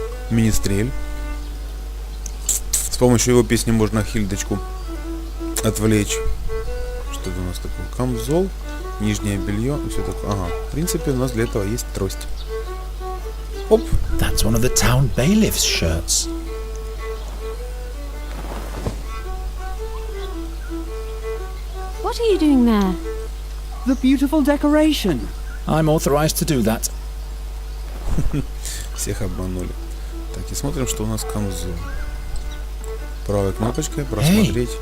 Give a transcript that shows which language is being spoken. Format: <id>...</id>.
<ru>Министрель. С помощью его песни можно Хильдочку отвлечь. Что это у нас такое? Камзол, нижнее белье и все такое. Ага, в принципе у нас для этого есть трость. Оп.</ru> <en>That's one of the town bailiff's shirts. What are you doing there? The beautiful decoration. I'm authorized to do that.</en> <ru>Всех обманули. Так, и смотрим, что у нас камзол. Правой кнопочкой просмотреть.</ru>